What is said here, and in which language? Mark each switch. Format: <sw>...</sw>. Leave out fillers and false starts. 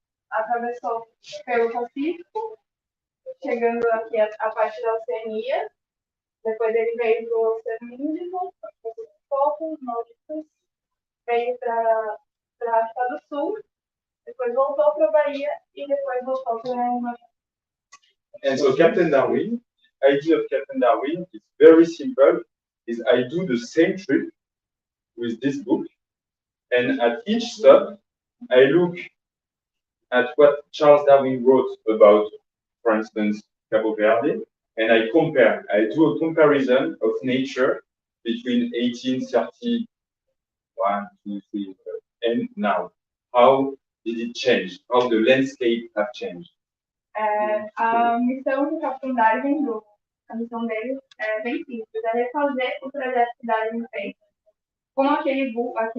<pt>atravessou pelo Pacífico, chegando aqui a parte da Oceania, depois ele veio para o Oceano Índico, poucos nórdicos, veio para a África do Sul, depois voltou para a Bahia e depois voltou para a Inglaterra.</pt> <en>And so Captain Darwin, idea of Captain Darwin is very simple. Is I do the same trip with this book, and at each stop, I look at what Charles Darwin wrote about, for instance, Cabo Verde, and I compare. I do a comparison of nature between 1831, 2, 3, and now. How did it change? How the landscape have changed?</en> <pt>A missão do Capitão Darwin, a missão dele é bem simples, é refazer o trajeto que Darwin fez com aquele livro.</pt>